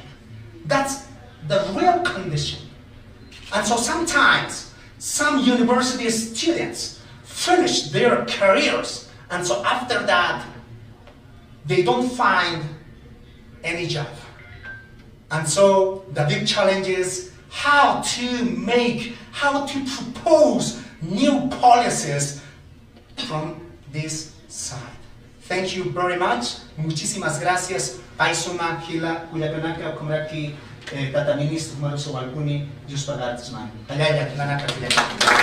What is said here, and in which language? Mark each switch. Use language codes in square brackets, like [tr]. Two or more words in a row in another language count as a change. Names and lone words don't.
[en] That's the real condition. And so sometimes some university students finish their careers, and so after that, they don't find any job. And so the big challenge is how to propose new policies from this side. Thank you very much. [es] Muchísimas gracias. [ay] Paisuma, Hila, Kuyakanaka, Kumraki, Tata Ministro, Maruso Walkuni, Just Pagatsman.